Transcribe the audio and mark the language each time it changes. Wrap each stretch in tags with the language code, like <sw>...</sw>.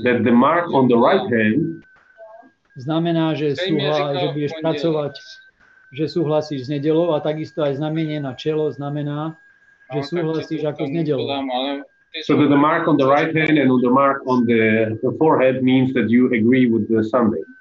<en>that the mark on the right hand</en> <sk>znamená, že budeš pracovať, že súhlasíš s nedeľou, a takisto aj znamenie na čelo znamená, že súhlasíš ako s nedeľou.</sk> <en>So that the mark on the right hand and on the mark on the forehead means that you agree with the Sunday.</en>